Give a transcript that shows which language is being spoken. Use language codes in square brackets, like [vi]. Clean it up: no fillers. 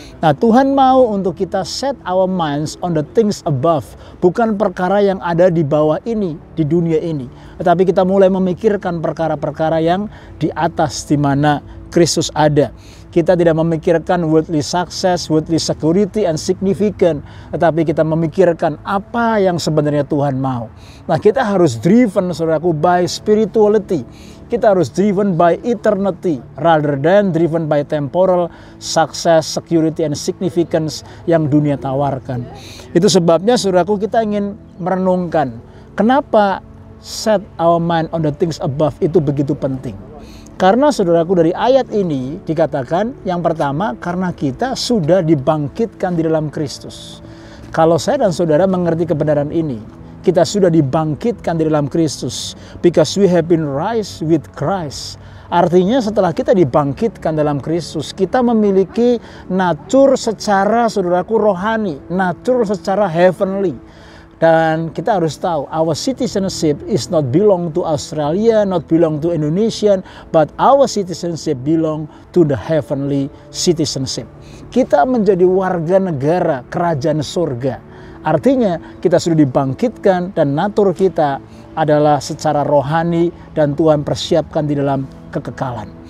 [id] Nah Tuhan mau untuk kita [en] set our minds on the things above, [id] bukan perkara yang ada di bawah ini, di dunia ini. Tetapi kita mulai memikirkan perkara-perkara yang di atas di mana Kristus ada. Kita tidak memikirkan [en] worldly success, worldly security and significant. [id] Tetapi kita memikirkan apa yang sebenarnya Tuhan mau. Nah kita harus driven saudaraku by spirituality. Kita harus [en] driven by eternity rather than driven by temporal success, security and significance [id] yang dunia tawarkan. Itu sebabnya saudaraku kita ingin merenungkan kenapa [en] set our mind on the things above [id] itu begitu penting. Karena saudaraku dari ayat ini dikatakan yang pertama karena kita sudah dibangkitkan di dalam Kristus. Kalau saya dan saudara mengerti kebenaran ini, kita sudah dibangkitkan di dalam Kristus. [en] Because we have been raised with Christ. [id] Artinya setelah kita dibangkitkan dalam Kristus, kita memiliki natur secara saudaraku rohani, natur secara heavenly. Dan kita harus tahu, [en] our citizenship is not belong to Australia, not belong to Indonesia, but our citizenship belong to the heavenly citizenship. [id] Kita menjadi warga negara kerajaan surga. Artinya kita sudah dibangkitkan dan natur kita adalah secara rohani dan Tuhan persiapkan di dalam kekekalan.